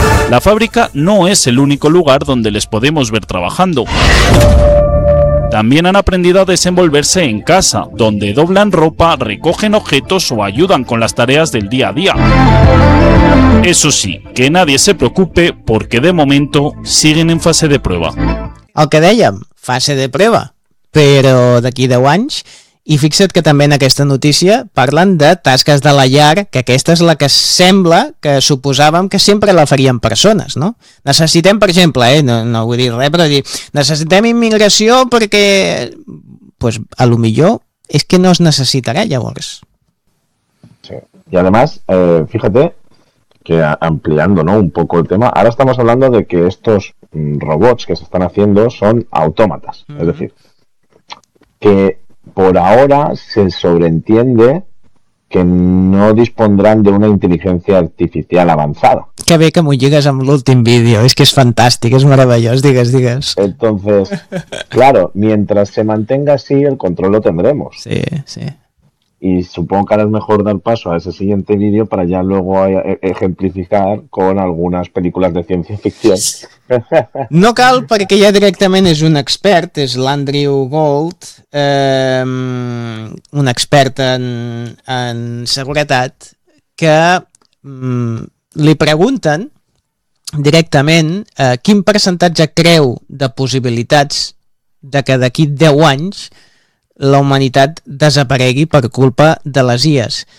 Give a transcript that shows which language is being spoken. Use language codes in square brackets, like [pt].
[es] La fábrica no es el único lugar donde les podemos ver trabajando. También han aprendido a desenvolverse en casa, donde doblan ropa, recogen objetos o ayudan con las tareas del día a día. Eso sí, que nadie se preocupe porque de momento siguen en fase de prueba. [ca] El que dèiem, fase de prueba, però d'aquí 10 anys. I fixa't que també en aquesta notícia parlen de tasques de la llar, que aquesta és la que sembla que suposàvem que sempre la farien persones, no? Necessitem, per exemple, no vull dir res, però dir, necessitem immigració perquè, pues, a lo millor és que no es necessitarà llavors. [es] Sí, i además, fíjate que ampliando, ¿no?, un poco el tema, ahora estamos hablando de que estos robots que se están haciendo son autómatas, es decir, que por ahora se sobreentiende que no dispondrán de una inteligencia artificial avanzada. [ca] Que bé que m'ho lligues amb l'últim vídeo, és que és fantàstic, és meravellós, digues, digues. [es] Entonces, claro, mientras se mantenga así, el control lo tendremos. Sí, sí. Y supongo que ahora es mejor dar paso a ese siguiente vídeo para ya luego ejemplificar con algunas películas de ciencia ficción. [ca] No cal, perquè ja directament és un expert, és l'Andrew Gold, un expert en seguretat, que li pregunten directament quin percentatge creu de possibilitats de que d'aquí 10 anys la humanitat desaparegui per culpa de les IAs.